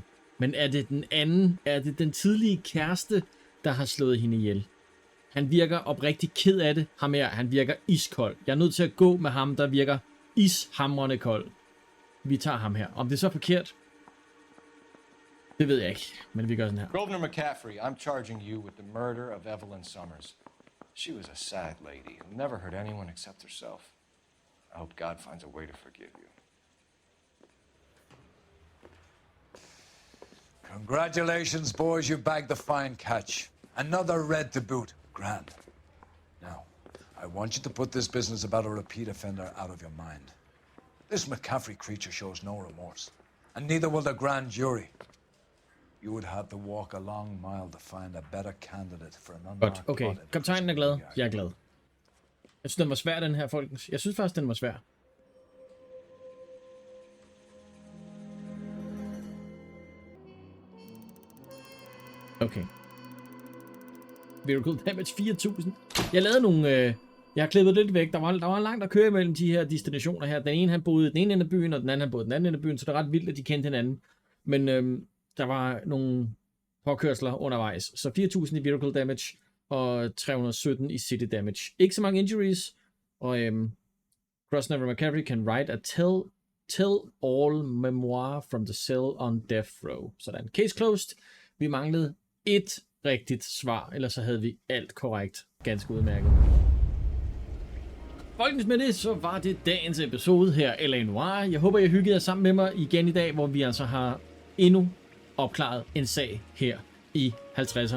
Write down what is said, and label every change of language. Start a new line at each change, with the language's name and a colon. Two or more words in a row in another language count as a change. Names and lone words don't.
Danish: Men er det den anden, er det den tidlige kæreste, der har slået hende ihjel? Han virker oprigtig ked af det. Ham her, han virker iskold. Jeg er nødt til at gå med ham, der virker ishamrende kold. Vi tager ham her. Om det er så forkert, det ved jeg ikke, men vi gør sådan her.
English: Grosvenor McCaffrey, I'm charging you with the murder of Evelyn Summers. She was a sad lady who never hurt anyone except herself. I hope God finds a way to forgive you. Congratulations, boys, you bagged the fine catch. Another red to boot. Grand. Now, I want you to put this business about a repeat offender out of your mind. This McCaffrey creature shows no remorse, and neither will the grand jury. You would have to walk a long mile to find a better candidate for an
Danish: Godt,
English: unmarked
Danish: okay. Kaptajnen er glad. Jeg er glad. Jeg synes, den var svær, den her, folkens. Jeg synes faktisk, den var svær. Okay.
English: Vehicle damage 4000.
Danish: Jeg lavede nogle... jeg har klippet lidt væk. Der var langt at køre imellem de her destinationer her. Den ene han boede i den ene ende af byen, og den anden han boede i den anden ende af byen, så det er ret vildt, at de kendte hinanden. Men der var nogle påkørsler undervejs. Så 4000 i
English: vehicle damage.
Danish: og 317 i city damage. Ikke så mange
English: injuries, og Cross Never McCaffrey can write a tell-all memoir from the cell on death row. Sådan. Case closed.
Danish: Vi manglede et rigtigt svar, ellers så havde vi alt korrekt. Ganske udmærket. Folkens, med det, så var det dagens episode her, L.A. Noire. Jeg håber, I hyggede jer sammen med mig igen i dag, hvor vi altså har endnu opklaret en sag her i 50'erne.